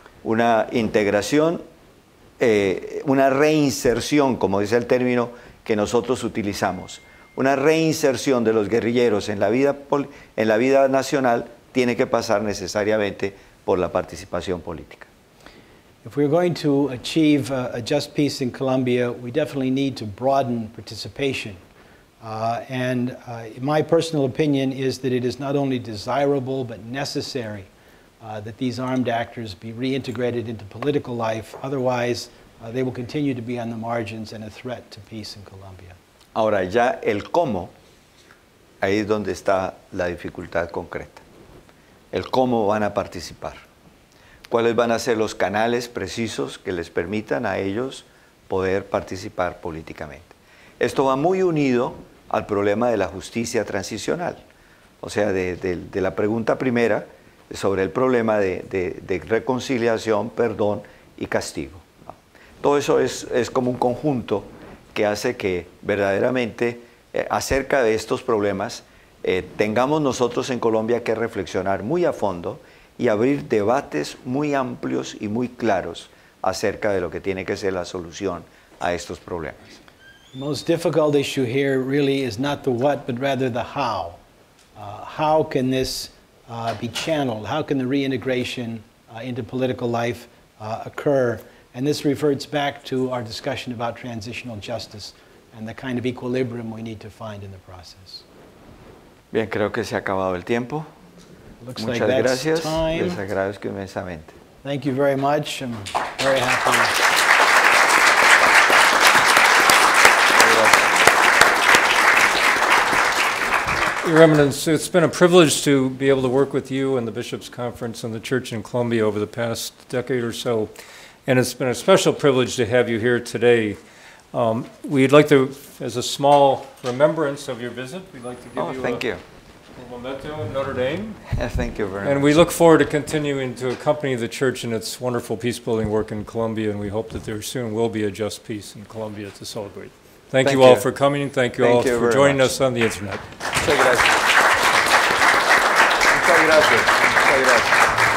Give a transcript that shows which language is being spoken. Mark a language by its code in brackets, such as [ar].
[es] Una integración, una reinserción, como dice el término que nosotros utilizamos, una reinserción de los guerrilleros en la vida nacional tiene que pasar necesariamente por la participación política. [en] If we're going to achieve a just peace in Colombia, we definitely need to broaden participation. My personal opinion is that it is not only desirable but necessary that these armed actors be reintegrated into political life. Otherwise, they will continue to be on the margins and a threat to peace in Colombia. [es] Ahora, ya el cómo, ahí es donde está la dificultad concreta. El cómo van a participar. ¿Cuáles van a ser los canales precisos que les permitan a ellos poder participar políticamente? Esto va muy unido al problema de la justicia transicional. O sea, de la pregunta primera sobre el problema de reconciliación, perdón y castigo. Todo eso es como un conjunto que hace que verdaderamente acerca de estos problemas tengamos nosotros en Colombia que reflexionar muy a fondo y abrir debates muy amplios y muy claros acerca de lo que tiene que ser la solución a estos problemas. [en] The most difficult issue here really is not the what, but rather the how. How can this be channeled? How can the reintegration into political life occur? And this reverts back to our discussion about transitional justice and the kind of equilibrium we need to find in the process. [es] Bien, creo que se ha acabado el tiempo. [en] Looks [es] Muchas [en] like that's [es] gracias. [en] time. [es] Les agradezco inmensamente. [en] Thank you very much. I'm very happy. Your Eminence, it's been a privilege to be able to work with you and the Bishops' Conference and the Church in Colombia over the past decade or so, and it's been a special privilege to have you here today. We'd like to, as a small remembrance of your visit, we'd like to give you a memento in Notre Dame. Thank you very much. And we look forward to continuing to accompany the Church in its wonderful peace-building work in Colombia, and we hope that there soon will be a just peace in Colombia to celebrate. Thank you all for coming. Thank you all for joining us on the internet. [es] Muchas gracias. Muchas gracias. Muchas gracias.